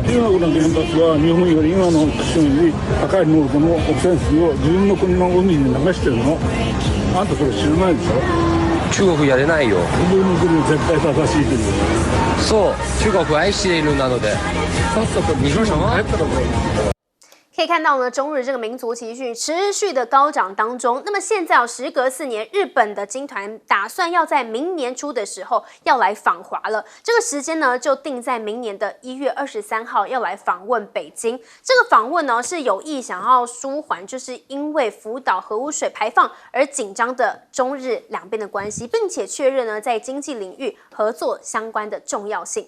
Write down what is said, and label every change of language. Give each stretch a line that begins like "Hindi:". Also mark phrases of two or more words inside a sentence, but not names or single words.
Japanese: 中国の原発は日本より今の基準より高い濃度の汚染水を自分の国の海に流してるの。あんたそれ知らないでしょ。中国やれないよ。自分の国は絶対正しいという。そう、中国愛しているなので。さっさと日本に帰ったらどう？
Chinese: 可以看到呢，中日这个民族情绪持续的高涨当中。那么现在时隔4年，日本的经团打算要在明年初的时候要来访华了。这个时间呢，就定在明年的1月23号要来访问北京。这个访问呢，是有意想要舒缓，就是因为福岛核污水排放而紧张的中日两边的关系，并且确认呢，在经济领域合作相关的重要性。